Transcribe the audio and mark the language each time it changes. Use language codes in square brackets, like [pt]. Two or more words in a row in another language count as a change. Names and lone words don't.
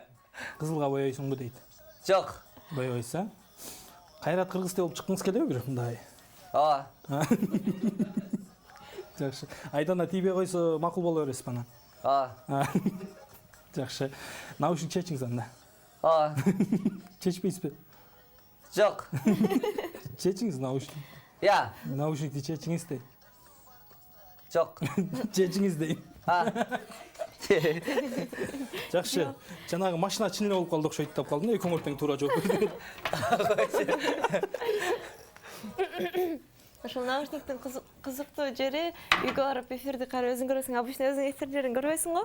[ky] Кызылга боёйсуңбу дейт. Жоқ. Боёйсуз, Кайрат Кыргызстай болуп чыккыңыз келеби бир мындай? Ооба. Жакшы. Айдана тийбей койсо макул боло бересизби анан? Ооба. Жакшы. Наушник чечиңиз анда. Ооба. Чечпейсизби? Жоқ. Чечиңиз наушник. Иә. Наушникти чечиңиз дейт. Жоқ. Чечиңиз дейт. Жакшы. Жанагы машина чын эле болуп калды окшойт деп калдым. Экөөңөр тең туура жооп берди. Ошол наушниктин кызыктуу жери үйгө барып эфирди карап өзүң көрөсүң, обычно өзүң эфирлерин көрбөйсүң го.